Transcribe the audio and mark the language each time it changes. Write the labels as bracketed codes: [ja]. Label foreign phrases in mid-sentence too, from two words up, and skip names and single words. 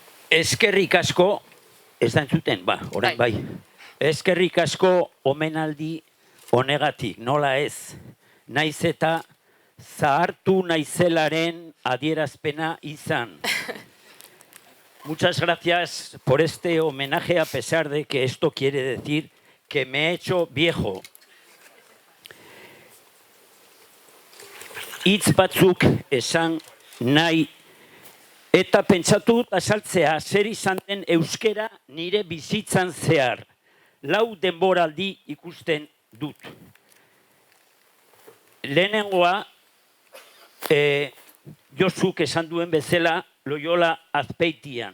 [eu] Eskerrik asko, ez da entzuten, orain bai. Eskerrik asko omenaldi honegatik, nola ez. Naiz eta zahartu naizelaren adierazpena izan. [es] Muchas gracias por este homenaje, a pesar de que esto quiere decir que me he hecho viejo. [eu] Hitz batzuk esan nahi eta pentsatu azaltzea zer izan den euskera nire bizitzan zehar. 4 denboraldi ikusten dut. Lehenengoa, Josuk esan duen bezala Loyola Azpeitian.